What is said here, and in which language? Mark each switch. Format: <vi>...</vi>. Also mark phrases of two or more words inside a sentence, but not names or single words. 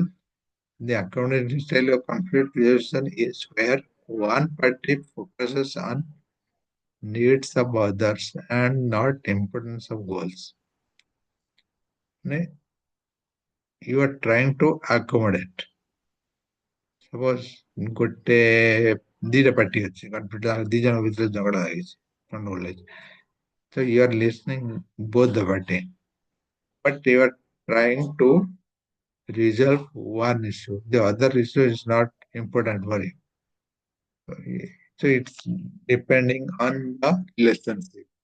<en>The accommodating style of conflict resolution is where one party focuses on needs of others and not importance of goals. You are trying to accommodate.</en> <or>Suppose ଗୋଟେ ଦିଟା ପାର୍ଟି ଅଛି କନଫ୍ଲିକ୍ଟ ଦି ଜଣ ଭିତରେ ଝଗଡା ହେଇଛି ଗଣ୍ଡଗୋଳ ହେଇଛି.</or> <en>So you are listening both the party, but you are trying to resolve one issue. The other issue is not important for you. So it's depending on the relationship.</en>